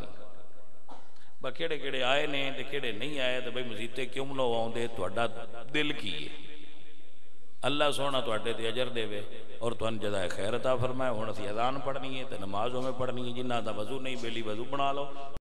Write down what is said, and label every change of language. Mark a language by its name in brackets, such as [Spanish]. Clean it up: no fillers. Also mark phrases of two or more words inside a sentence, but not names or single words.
[Punjabi] با کیڑے آئے نے تے کیڑے نہیں آئے تے بھئی مسجد تے کیوں نہ آوندے، تواڈا دل کی ہے. اللہ سونا تواڈے تے اجر دے وے اور تہن جزائے خیر عطا فرمائے. ہن اسی اذان پڑھنی ہے تے نمازوں میں پڑھنی ہے، جنہاں دا وضو نہیں بیلی وضو بنا لو.